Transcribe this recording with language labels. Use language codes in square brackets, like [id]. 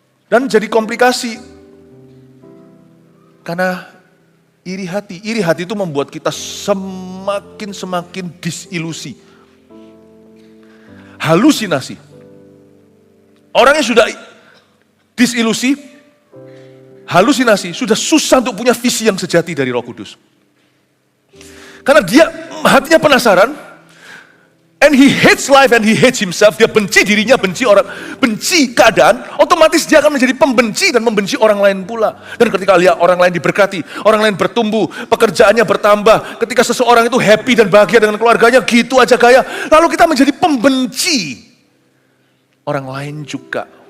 [id] Dan jadi komplikasi. Karena iri hati itu membuat kita semakin disilusi. Halusinasi. Orang yang sudah disilusi, halusinasi, sudah susah untuk punya visi yang sejati dari Roh Kudus. Karena dia hatinya penasaran, [en] and he hates life and he hates himself. [id] Dia benci dirinya, benci orang, benci keadaan. Otomatis dia akan menjadi pembenci dan membenci orang lain pula. Dan ketika lihat orang lain diberkati, orang lain bertumbuh, pekerjaannya bertambah. Ketika seseorang itu happy dan bahagia dengan keluarganya, gitu aja gaya. Lalu kita menjadi pembenci orang lain juga.